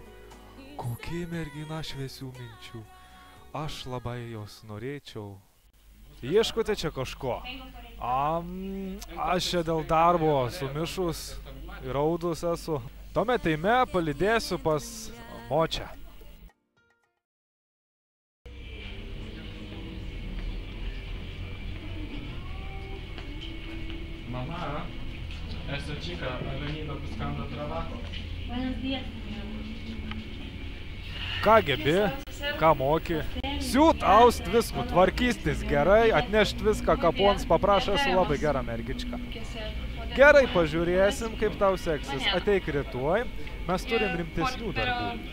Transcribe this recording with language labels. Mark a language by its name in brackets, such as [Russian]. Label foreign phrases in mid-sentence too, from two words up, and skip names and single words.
[Lithuanian] Kokia mergina šviesių minčių. Aš labai jos norėčiau. Ieškote čia kažko? Aš čia dėl darbo sumišus ir raudus esu. Tuomet eime palydėsiu pas močią. [Spanish] Mamá, esta chica ha venido buscando trabajo. Buenos días, señor. [Lithuanian] Ką gebi, ką moki? Siūt, aust, viską, tvarkystis gerai, atnešt viską, kapons paprašė, esu labai gera mergička. Gerai, pažiūrėsim, kaip tau seksis. Ateik rytoj, mes turim rimtesnių darbų.